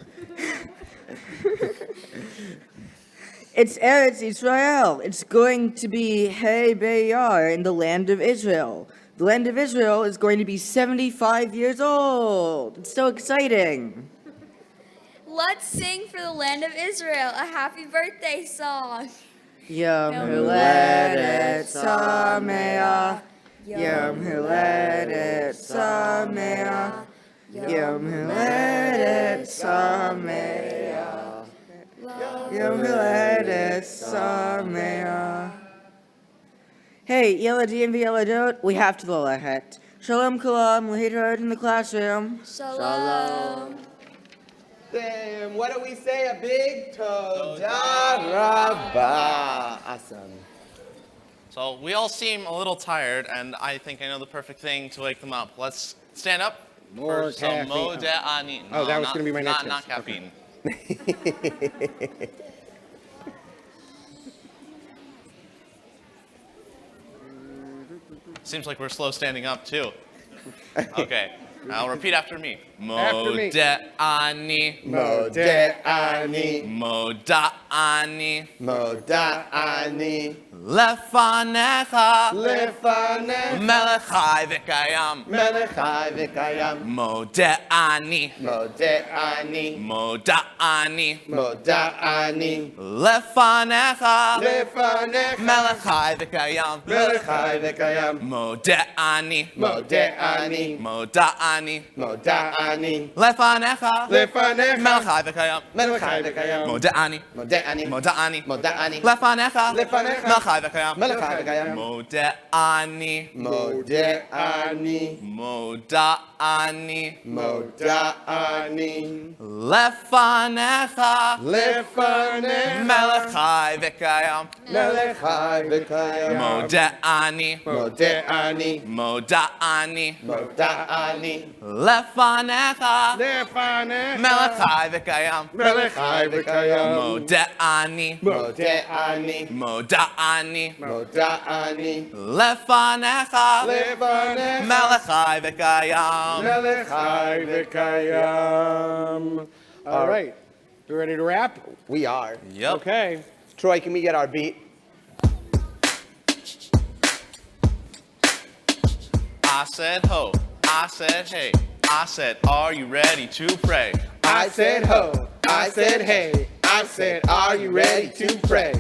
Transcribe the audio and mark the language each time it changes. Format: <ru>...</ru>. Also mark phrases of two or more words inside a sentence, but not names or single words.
<en>It's Eretz Israel. It's going to be Hey Beyar in the land of Israel. The land of Israel is going to be 75 years old. It's so exciting. Let's sing for the land of Israel a happy birthday song.</en> <he>יום הולדת שמח. יום הולדת שמח. יום הולדת שמח. יום הולדת שמח. Hey, ילדים וילדות,</he> <en>we have to lalahet.</en> <he>שלום כולם,</he> <en>later in the classroom. Shalom. Then what do we say? A big</en> <he>תודה רבה.</he> <en>Awesome. So we all seem a little tired, and I think I know the perfect thing to wake them up. Let's stand up More for some caffeine.</en> <he>מודה אני. Oh, that was not- gonna be my next Not guess. caffeine. Seems like we're slow standing up too. Okay, now repeat after me. After me. מודה אני. מודה אני, מודה אני. מודה אני, Lefanecha. lefanech, מלך חי וקיים. מלך חי וקיים. מודה אני. מודה אני, מודה אני. מודה אני, Lefanecha. lefanech, מלך חי וקיים. מלך חי וקיים. מודה אני. מודה אני, מודה אני. מודה אני, Lefanecha. lefanech, מלך חי וקיים. מלך חי וקיים. מודה אני. מודה אני, מודה אני. מודה אני, Lefanecha. Lefanecha. מלך חי וקיים. מלך חי וקיים. מודה אני. מודה אני, מודה אני. מודה אני, Lefanecha. lefanech, מלך חי וקיים. מלך חי וקיים. מודה אני. מודה אני, מודה אני. מודה אני, Lefanecha. Lefanech. מלך חי וקיים. Melech חי וקיים. מודה אני. מודה אני, מודה אני. מודה אני, Lefanecha. lefanech, מלך חי וקיים. מלך חי וקיים.</he> <en>All right. You ready to rap? We are. Yep. Okay. Troy, can we get our beat? I said ho. I said hey. I said, are you ready to pray? I said ho, I said hey, I said are you ready to pray?</en>